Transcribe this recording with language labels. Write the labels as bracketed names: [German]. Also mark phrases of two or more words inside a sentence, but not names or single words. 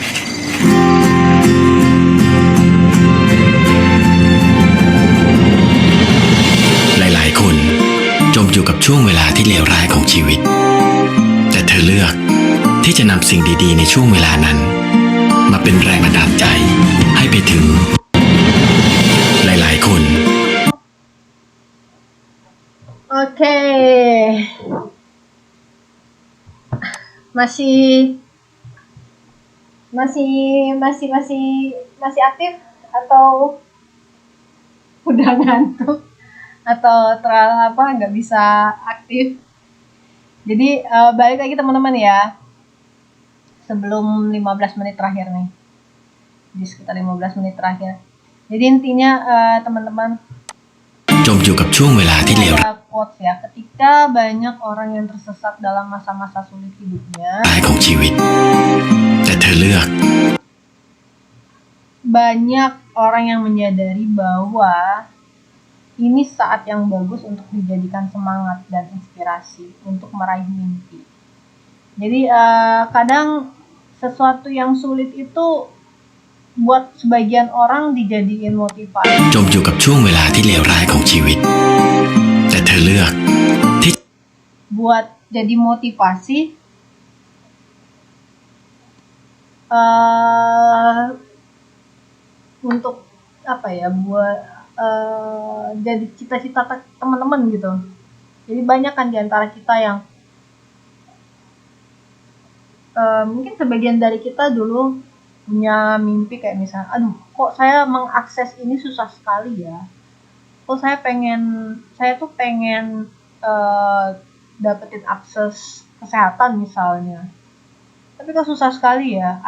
[Thai] หลายๆ คนจมอยู่กับช่วงเวลาที่เลวร้ายของชีวิต แต่เธอเลือกที่จะนำสิ่งดีๆในช่วงเวลานั้น มาเป็นแรงบันดาลใจให้ไปถึง หลายๆ คน [Indonesian] Oke. Masih masih aktif atau udah ngantuk atau terlalu apa nggak bisa aktif. Jadi balik lagi teman-teman ya. Sebelum 15 menit terakhir nih. Di sekitar 15 menit terakhir. Jadi intinya teman-teman [Thai] จมอยู่กับช่วงเวลาที่เลวร้าย [Indonesian] ada quotes ya, ketika banyak orang yang tersesat dalam masa-masa sulit hidupnya, [Thai] ของชีวิต แต่เธอเลือก [Indonesian] banyak orang yang menyadari bahwa ini saat yang bagus untuk dijadikan semangat dan inspirasi untuk meraih mimpi. Jadi kadang sesuatu yang sulit itu buat sebagian orang dijadiin motivasi. [Thai] จมอยู่กับช่วงเวลาที่เลวร้ายของชีวิต แต่เธอเลือกที่ [Indonesian] Buat jadi motivasi untuk apa ya, buat jadi cita-cita teman-teman gitu. Jadi banyak kan diantara kita yang mungkin sebagian dari kita dulu punya mimpi kayak misalnya, aduh kok saya mengakses ini susah sekali ya, kok saya tuh pengen dapetin akses kesehatan misalnya, tapi kok susah sekali ya.